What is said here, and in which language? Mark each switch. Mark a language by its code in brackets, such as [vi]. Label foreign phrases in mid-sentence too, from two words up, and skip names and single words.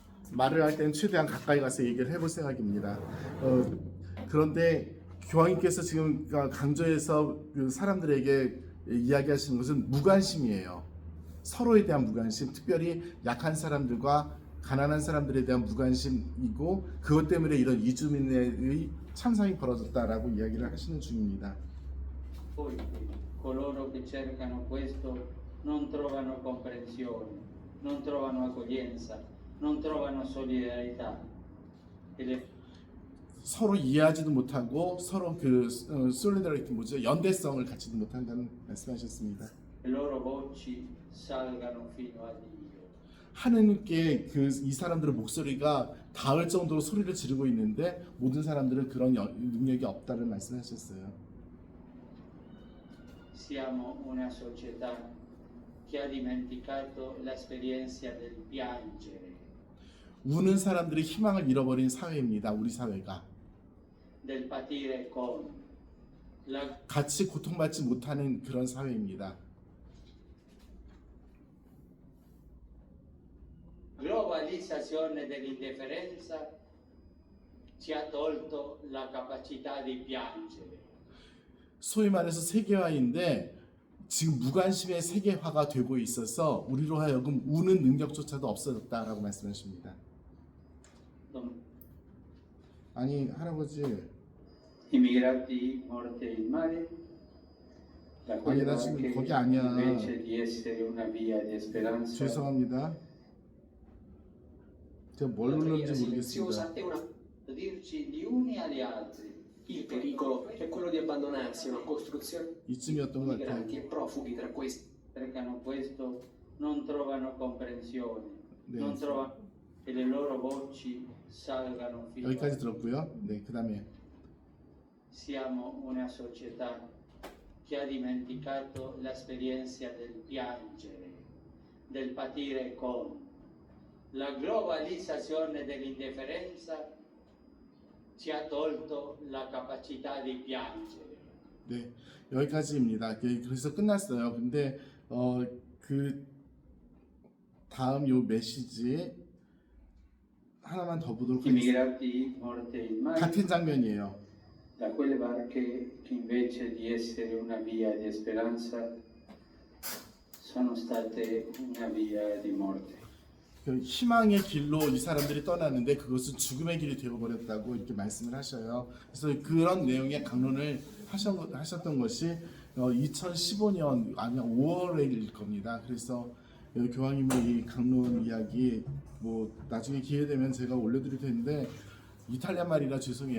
[ko] 말을 할 때는 최대한 가까이 가서 얘기를 해볼 생각입니다. 그런데 교황님께서 지금 강조해서 그 사람들에게 이야기하시는 것은 무관심이에요. 서로에 대한 무관심, 특별히 약한 사람들과 가난한 사람들에 대한 무관심이고 그것 때문에 이런 이주민의 참상이 벌어졌다라고 이야기를 하시는 중입니다. [it] Poi coloro che cercano questo non trovano comprensione, non trovano accoglienza, non trovano solidarietà. E le [ko] 서로 이해하지도 못하고 서로 그 솔리다리티 뭐죠? 연대성을 갖지도 못한다는 말씀하셨습니다. [it] loro voci salgano fino a Dio. [ko] 하느님께 이 사람들의 목소리가 닿을 정도로 소리를 지르고 있는데 모든 사람들은 그런 능력이 없다는 말씀하셨어요. [it] Siamo una società che ha dimenticato l'esperienza del piangere, [ko] 우는 사람들이 희망을 잃어버린 사회입니다. 우리 사회가 [it] del patire con. La [ko] 같이 고통받지 못하는 그런 사회입니다. [it] globalizzazione dell'indifferenza ci ha tolto la capacità di piangere. [ko] 소위 말해서 세계화인데 지금 무관심의 세계화가 되고 있어서 우리로 하여금 우는 능력조차도 없어졌다라고 말씀하십니다. 아니 할아버지 [it] Immigrati morti in mare, da [ko] 아니 [it] quelle [ko] 나 지금 [it] barche [ko] 거기 아니야. [it] invece di essere una via di speranza, [ko] 죄송합니다. 제가 뭘 [it] Una preghiera [ko] 눌렀는지 [it] silenziosa [ko] 모르겠습니다. [it] e una... dirci gli uni agli altri. Il pericolo è quello di abbandonarsi a una costruzione [ko] 이쯤이었던 것 [it] di migranti e [ko] 같아요. [it] profughi tra questi. Cercano questo, non trovano comprensione, [ko] 네, [it] non trovano che le loro voci salgano fino a [ko] 여기까지 들었고요. 네, 그 다음에 [it] Siamo una società che ha dimenticato l'esperienza del piangere, del patire con. La globalizzazione dell'indifferenza ci ha tolto la capacità di piangere. [ko] 네, 여기까지입니다. 그래서 끝났어요. 근데 그 다음 요 메시지 하나만 더 보도록 하겠습니다. [it] Immigrati morti in mare, [ko] 같은 장면이에요. [it] da quelle barche che invece di essere una via di speranza sono state una via di morte. [ko] 그 희망의 길로 이 사람들이 떠났는데 그것은 죽음의 길이 되어버렸다고 이렇게 말씀을 하셔요. 그래서 그런 내용의 강론을 하셨던 것이 2015년 아니면 5월일 겁니다. 그래서 교황님의 이 강론 이야기 뭐 나중에 기회 되면 제가 올려드릴 텐데 이탈리아 말이라 죄송해요.